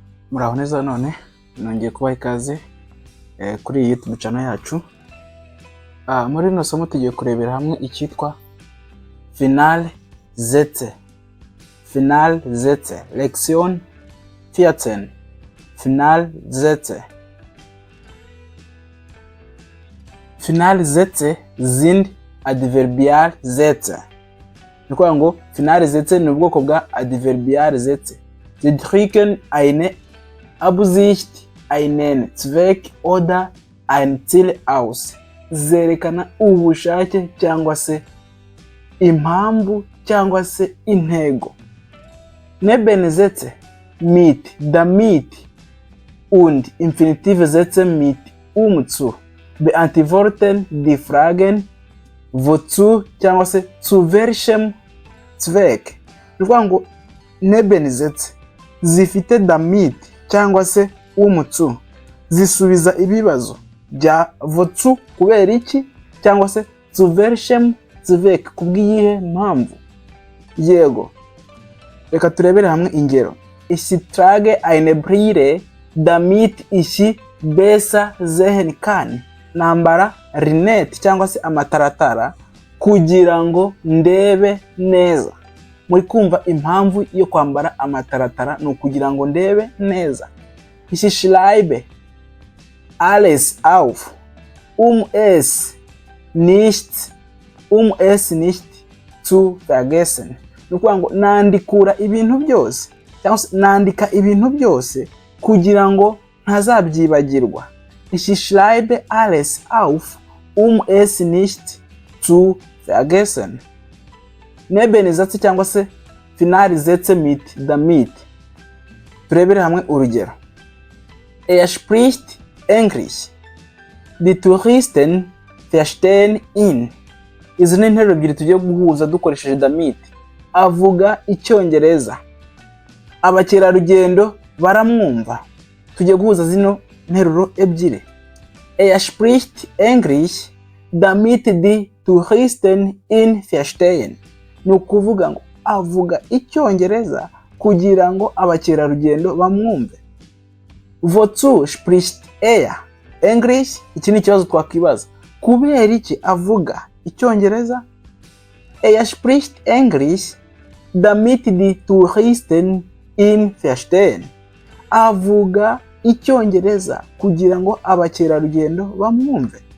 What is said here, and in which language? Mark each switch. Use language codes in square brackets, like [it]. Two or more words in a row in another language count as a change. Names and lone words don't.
[rw] Muraho neza none nongeye kubaha ikaze kuri YouTube channel yacu. Muri rino somo tugiye kurebera hamwe icyitwa [de] Finale Sätze. Finale Sätze. Lektion 14. Finale Sätze. Finale Sätze sind Adverbial Sätze. [rw] Nikuvuga ngo [de] Finale Sätze [rw] ni ubwoko bwa [de] Adverbial Sätze. Sie drücken eine Absicht, einen Zweck oder ein Ziel aus. [rw] Zerekana ubushake cyangwa se impamvu cyangwa se intego. [de] Nebensätze mit damit und Infinitive Sätze mit zu beantworten die Fragen wozu [rw] cyangwa se [de] zu welchem Zweck. [rw] Nukuvuga ngo Nebensätze zifite damit cyangwa se zu zisubiza ibibazo bya wozu kubera iki cyangwa se [de] zu welchem Zweck [rw] kubwiye mpamvu. Yego, reka turebere hamwe ingero. [de] Ich trage eine Brille damit ich besser sehen kann. [rw] Nambara rinete cyangwa se amataratara kugira ngo ndebe neza. Muri kumva impamvu yo kwambara amataratara no kugira ngo ndebe neza. [de] Ich schreibe alles auf es nicht zu vergessen. [rw] Nukuvuga ngo nandikura ibintu byose cyangwa se nandika ibintu byose kugira ngo ntazabyibagirwa. Ich schreibe alles auf es nicht zu vergessen. Nebensätze cyangwa se Finale Sätze mit damit. Turebere hamwe urugero. [de] Spricht Englisch. Die Touristen verstehen ihn. [rw] Izi ni interuro ebyiri tugiye guhuza dukoresheje damit. Avuga icyongereza. Abakerarugendo baramwumva. Tugiye guhuza zino interuro ebyiri. [de] Spricht Englisch damit die Touristen ihn verstehen. [rw] Ni ukuvuga ngo avuga icyongereza kugira ngo abakerarugendo bamwumve. [de] Wozu spricht English? [rw] Iki ni ikibazo twakwibaza. Kubera iki avuga icyongereza? [de] Spricht English damit die Touristen ihn verstehen. [rw] Avuga icyongereza kugira ngo abakerarugendo bamwumve.